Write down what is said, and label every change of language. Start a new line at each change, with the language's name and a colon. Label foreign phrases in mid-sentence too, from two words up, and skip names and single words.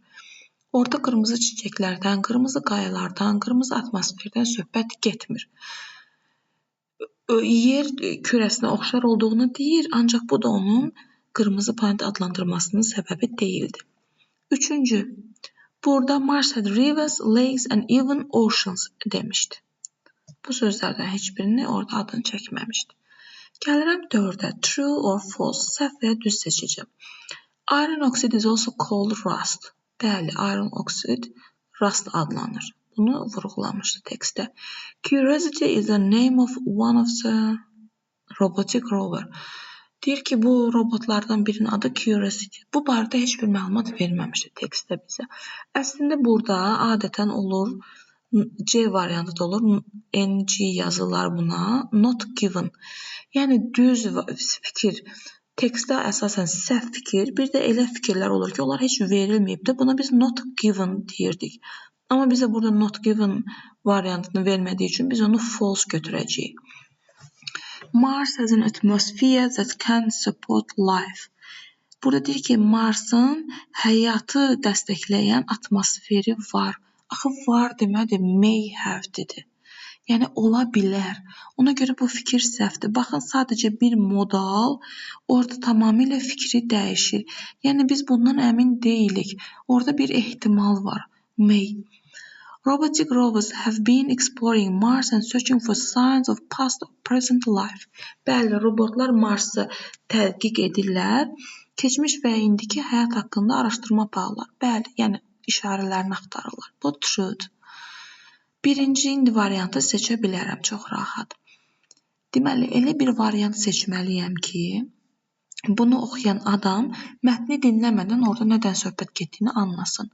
Azerbaijani: Orada qırmızı çiçəklərdən, qırmızı qayalardan, qırmızı atmosferdən söhbət getmir. Yer kürəsinə oxşar olduğunu deyir, ancaq bu da onun qırmızı planet adlandırmasının səbəbi deyildi. Üçüncü, burada
English: Mars had rivers, lakes and even oceans demişdi.
Azerbaijani: Bu sözlərdən heç birini orada adını çəkməmişdi. Gəlirəm 4-ə.
English: True or false.
Azerbaijani: Səhv və ya düz seçəcəm.
English: Iron oxide is also called rust. Bəli, iron oxide rust adlanır.
Azerbaijani: Bunu vurğulamışdı tekstdə.
English: Curiosity is the name of one of the robotic rover.
Azerbaijani: Deyir ki, bu robotlardan birinin adı Curiosity. Bu barədə heç bir məlumat verməmişdi tekstdə bizə. Əslində burada adətən olur, C variantı da olur, NG yazılar buna,
English: not given.
Azerbaijani: Yəni düz fikir, tekstdə əsasən səhv fikir, bir də elə fikirlər olur ki, onlar heç verilməyib də, buna biz
English: not given
Azerbaijani: deyirdik. Amma bizə burada
English: not given
Azerbaijani: variantını vermədiyi üçün biz onu false götürəcəyik.
English: Mars has an atmosphere that can support life.
Azerbaijani: Burada deyir ki, Marsın həyatı dəstəkləyən atmosferi var. Axı var demədi,
English: may have
Azerbaijani: dedi. Yəni ola bilər. Ona görə bu fikir səhvdir. Baxın, sadəcə bir modal orada tamamilə fikri dəyişir. Yəni biz bundan əmin deyilik. Orada bir ehtimal var. May.
English: Robotic rovers have been exploring Mars and searching for signs of past or present life.
Azerbaijani: Bəli, robotlar Marsı tədqiq edirlər. Keçmiş və indiki həyat haqqında araşdırma aparırlar. Bəli, yəni işarələrini axtarırlar. Bu truth. Birinci indi variantı seçə bilərəm, çox rahat. Deməli, elə bir variant seçməliyəm ki, bunu oxuyan adam mətni dinləmədən orada nədən söhbət getdiyini anlasın.